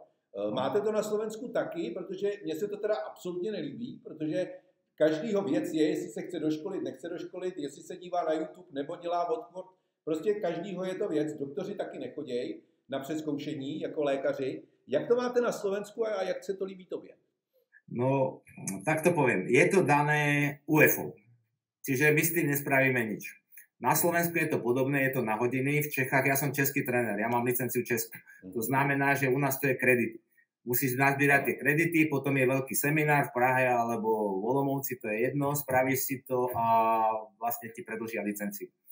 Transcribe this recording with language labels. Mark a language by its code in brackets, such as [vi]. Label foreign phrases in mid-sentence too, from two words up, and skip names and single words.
[cs] Máte to na Slovensku taky, protože mně se to teda absolutně nelíbí, protože každýho věc je, jestli se chce doškolit, nechce doškolit, jestli se dívá na YouTube nebo dělá odchod. Prostě každýho je to věc. Doktoři taky nechodějí na přezkoušení jako lékaři. Jak to máte na Slovensku a jak se to líbí tobě? [sk] No, tak to poviem. Je to dané UEFA. Čiže my s tým nespravíme nič. Na Slovensku je to podobné, je to na hodiny. V Čechách, ja som český tréner, ja mám licenciu Česku. To znamená, že u nás to je kredit. Musíš nazbierať tie kredity, potom je veľký seminár v Prahe alebo v Olomouci, to je jedno, spravíš si to a vlastne ti predĺžia licenciu.